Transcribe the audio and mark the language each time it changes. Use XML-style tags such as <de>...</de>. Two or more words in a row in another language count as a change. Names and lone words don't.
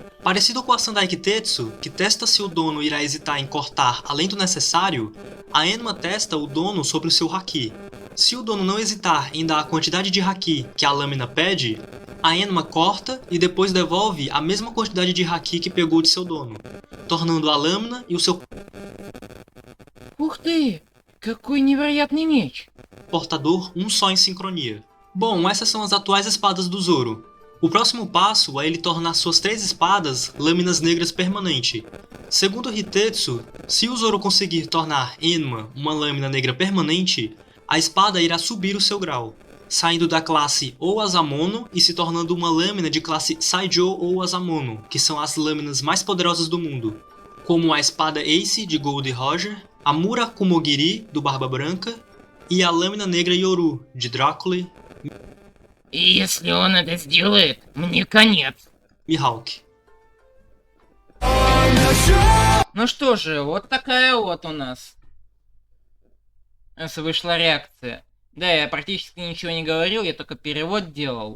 <pt>Parecido com a Sandai Kitetsu, que testa se o dono irá hesitar em cortar além do necessário, a Enma testa o dono sobre o seu haki. Se o dono não hesitar em dar a quantidade de haki que a lâmina pede, a Enma corta e depois devolve a mesma quantidade de haki que pegou de seu dono, tornando a lâmina e o seu</pt> <ru>Ух ты! Какой невероятный меч!</ru> <pt>portador um só em sincronia. Bom, essas são as atuais espadas do Zoro. O próximo passo é ele tornar suas 3 espadas lâminas negras permanente. Segundo Hitetsu, se o Zoro conseguir tornar Enma uma lâmina negra permanente, a espada irá subir o seu grau, saindo da classe ou Asamono e se tornando uma lâmina de classe Saijo ou Asamono, que são as lâminas mais poderosas do mundo, como a espada Ace de Gold Roger, a Mura Kumogiri do Barba Branca e a lâmina negra Yoru de Drácula</pt> <ru>И если он это сделает, мне конец.</ru> <pt>e Hawk.</pt> <ru>Ну что же, вот такая вот у нас вышла реакция. Да, я практически ничего не говорил, я только перевод делал.</ru>